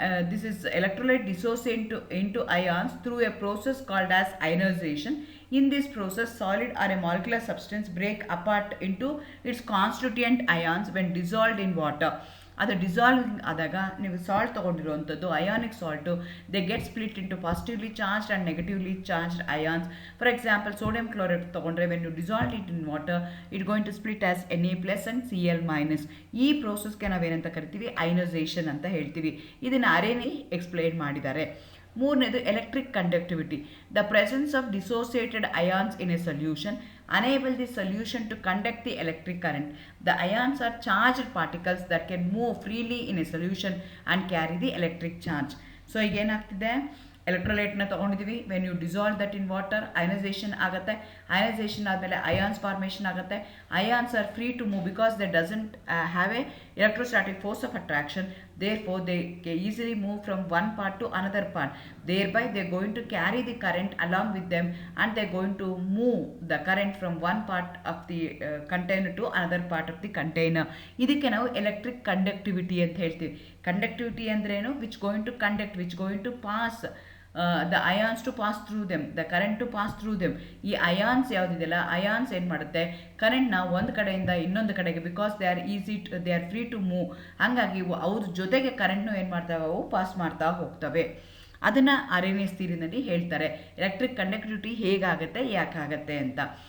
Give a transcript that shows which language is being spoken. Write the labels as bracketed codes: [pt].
[en] This is electrolyte dissociate into ions through a process called as ionization. In this process, solid or a molecular substance break apart into its constituent ions when dissolved in water. [kn] ಅದು dissolving ಆದಾಗ ನೀವು salt ತೊಗೊಂಡಿರುವಂಥದ್ದು ionic salt, [en] They get split into positively charged and negatively charged ions. For example sodium chloride ತೊಗೊಂಡ್ರೆ when you dissolve it in water it going to split as Na+ and Cl-. [kn] ಈ ಪ್ರೋಸೆಸ್ಗೆ ನಾವೇನಂತ ಕರಿತೀವಿ, ionisation ಅಂತ ಹೇಳ್ತೀವಿ. ಇದನ್ನು ಅರೇನಿ explain ಮಾಡಿದ್ದಾರೆ. [en] ಮೂರನೇದು electric conductivity. The presence of dissociated ions in a solution enable the solution to conduct the electric current. The ions are charged particles that can move freely in a solution and carry the electric charge. [kn] So ಈಗ ಏನಾಗ್ತಿದೆ, ಎಲೆಕ್ಟ್ರೋಲೈಟ್ನ ತೊಗೊಂಡಿದ್ದೀವಿ, [en] when you dissolve that in water [kn] ionisation ಆಗುತ್ತೆ. Ionisation ಆದಮೇಲೆ ions formation ಆಗುತ್ತೆ. [en] Ions are free to move because they doesn't have a electrostatic force of attraction. Therefore they can easily move from one part to another part. Thereby they are going to carry the current along with them and they are going to move the current from one part of the container to another part of the container. [kn] ಇದಕ್ಕೆ ನಾವು electric conductivity ಅಂತ ಹೇಳ್ತೀವಿ. Conductivity ಅಂದ್ರೇನು, [en] Which going to conduct, which going to pass the ions to pass through them, the current to pass through them. [kn] ಈ ions ಯಾವುದಿದೆಯಲ್ಲ, ions ಏನು ಮಾಡುತ್ತೆ, ಕರೆಂಟ್ನ ಒಂದು ಕಡೆಯಿಂದ ಇನ್ನೊಂದು ಕಡೆಗೆ, [en] because they are free to move, [kn] ಹಾಗಾಗಿ ಅವ್ರ ಜೊತೆಗೆ ಕರೆಂಟ್ನು ಏನು ಮಾಡ್ತವೆ, ಅವು ಪಾಸ್ ಮಾಡ್ತಾ ಹೋಗ್ತವೆ. ಅದನ್ನು ಅರೇನಿಯಸ್ ಥಿಯರಿನಲ್ಲಿ ಹೇಳ್ತಾರೆ, ಎಲೆಕ್ಟ್ರಿಕ್ ಕಂಡಕ್ಟಿವಿಟಿ ಹೇಗಾಗುತ್ತೆ, ಯಾಕಾಗತ್ತೆ ಅಂತ.